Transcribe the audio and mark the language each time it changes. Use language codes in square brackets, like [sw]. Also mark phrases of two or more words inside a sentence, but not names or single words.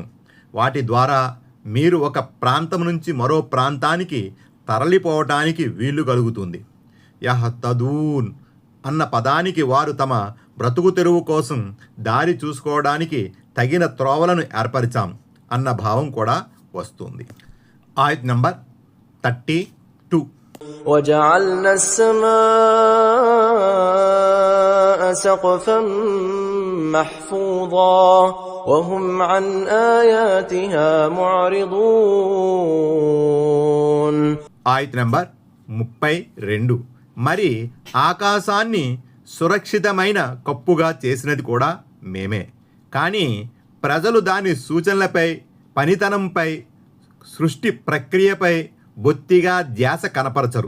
[te] వాటి ద్వారా మీరు ఒక ప్రాంతం నుంచి మరో ప్రాంతానికి తరలిపోవటానికి వీలు కలుగుతుంది. యహ్తదూన్ అన్న పదానికి వారు తమ బ్రతుకు తెరువు కోసం దారి చూసుకోవడానికి తగిన త్రోవలను ఏర్పరిచాం అన్న భావం కూడా వస్తుంది. ఆయత్ నంబర్ 32. [ar] وجعلنا السماء سقفا محفوظا وهم عن آياتها معرضون. [te] ఆయత్ నంబర్ 32. మరి ఆకాశాన్ని సురక్షితమైన కప్పుగా చేసినది కూడా మేమే. కానీ ప్రజలు దాని సూచనలపై, పనితనంపై, సృష్టి ప్రక్రియపై బొత్తిగా ధ్యాస కనపరచరు.